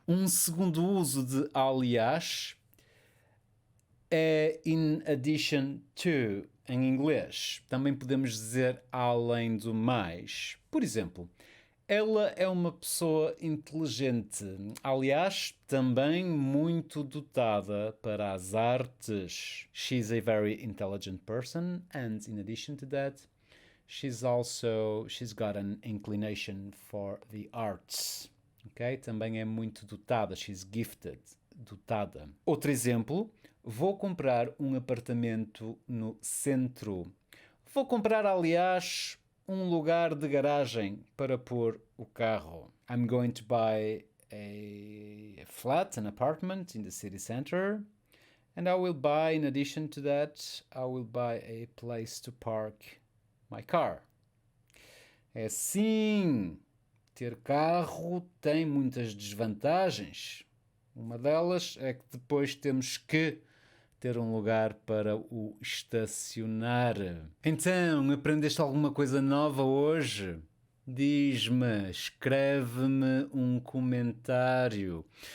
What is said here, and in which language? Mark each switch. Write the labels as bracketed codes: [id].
[pt] Um segundo uso de aliás é in addition to, em inglês. Também podemos dizer além do mais. Por exemplo, ela é uma pessoa inteligente, aliás, também muito dotada para as artes. [en] She's a very intelligent person, and in addition to that, she's got an inclination for the arts. Okay? [pt] Também é muito dotada, [en] she's gifted, [pt] dotada. Outro exemplo, vou comprar um apartamento no centro. Vou comprar, aliás, um lugar de garagem para pôr o carro. [en] I'm going to buy a flat, an apartment in the city center. And I will buy, in addition to that, I will buy a place to park my car. [pt] É sim, ter carro tem muitas desvantagens. Uma delas é que depois temos que ter um lugar para o estacionar. Então, aprendeste alguma coisa nova hoje? Diz-me, escreve-me um comentário.